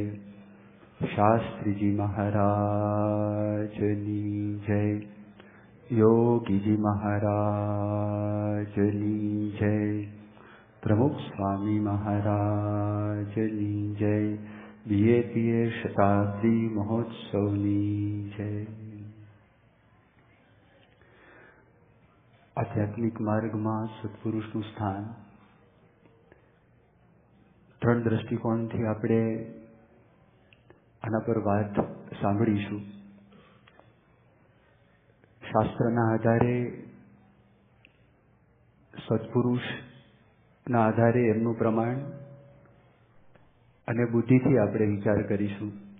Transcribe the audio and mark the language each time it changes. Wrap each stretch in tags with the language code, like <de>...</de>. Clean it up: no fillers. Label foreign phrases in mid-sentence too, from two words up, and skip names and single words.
<gu>શાસ્ત્રી જી મહારાજની જય। યોગી જી મહારાજની જય। પ્રમુખ સ્વામી મહારાજની જય। બીએપીએ શતાબ્દી મહોત્સવની જય। આધ્યાત્મિક માર્ગમાં સત્પુરુષનું સ્થાન ત્રણ દ્રષ્ટિકોણથી આપણે આના પર વાત સાંભળીશું. શાસ્ત્રના આધારે, સત્પુરુષના આધારે એમનું પ્રમાણ અને બુદ્ધિથી આપણે વિચાર કરીશું.</gu>